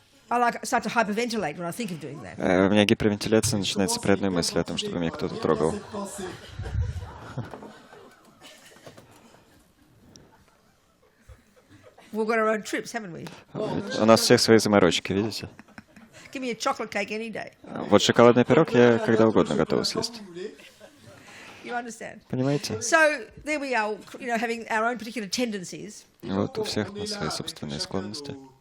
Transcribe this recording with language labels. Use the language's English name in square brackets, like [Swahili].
[English] I start to hyperventilate when I think of doing that. [Russian] У меня гипервентиляция начинается при одной мысли о том, чтобы меня кто-то трогал. [English] We've got our own trips, haven't we? [Russian] У нас всех свои заморочки, видите? [English] Give me a chocolate cake any day. [Russian] Вот шоколадный пирог я когда угодно готова съесть. [English] You understand? [Russian] Понимаете? [English] So there we are, having our own particular tendencies. [Russian] Вот у всех нас свои собственные склонности.